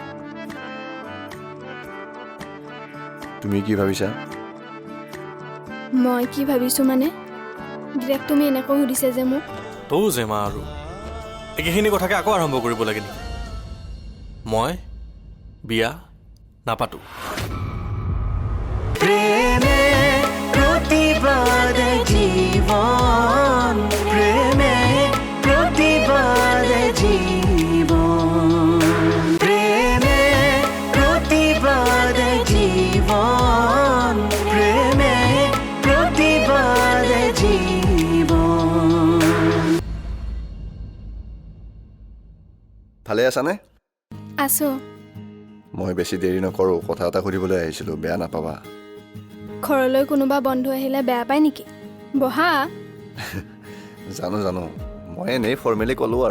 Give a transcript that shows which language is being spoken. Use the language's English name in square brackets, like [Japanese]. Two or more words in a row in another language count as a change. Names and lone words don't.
[Assamese] তুমি কি ভাবিছা? মই কি ভাবিছোঁ মানে, ডিৰেক্ট তুমি এনেকৈ সুধিছে যে মোক। তৌ যে মা আৰু একেখিনি কথাকে আকৌ আৰম্ভ কৰিব লাগে নেকি? মই বিয়া নাপাতো। প্রেমে প্রতিবাদ জীবন, প্রেমে প্রতিবাদ জীবন, প্রেমে প্রতিবাদ জীবন, প্রেমে প্রতিবাদ জীবন। ভালে আছানে? আছোঁ। মই বেছি দেৰি নকৰোঁ, কথা এটা সুধিবলৈ আহিছিলোঁ, বেয়া নাপাবা। ঘৰলৈ কোনোবা বন্ধু আহিলে বেয়া পায় নেকি? বহা। জানো, মই এনেই ফৰ্মেলি ক'লোঁ আৰু।